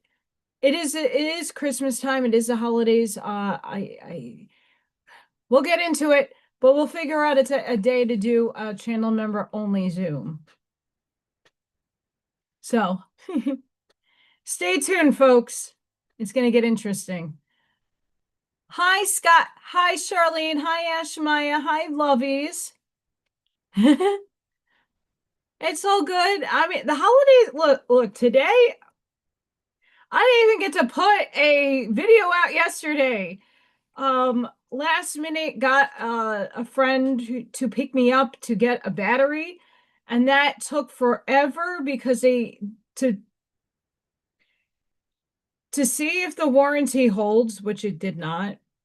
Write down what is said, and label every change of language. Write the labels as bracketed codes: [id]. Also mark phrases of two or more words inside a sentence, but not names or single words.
[en] It is Christmas time. It is the holidays. We'll get into it, but we'll figure out a day to do a channel member only Zoom. So stay tuned, folks. It's going to get interesting. Hi, Scott. Hi, Charlene. Hi, Ashmaya. Hi, Lovies. It's all good. I mean, the holidays, look, today, I didn't even get to put a video out yesterday. Last minute got a friend to pick me up to get a battery, and that took forever because to see if the warranty holds, which it did not.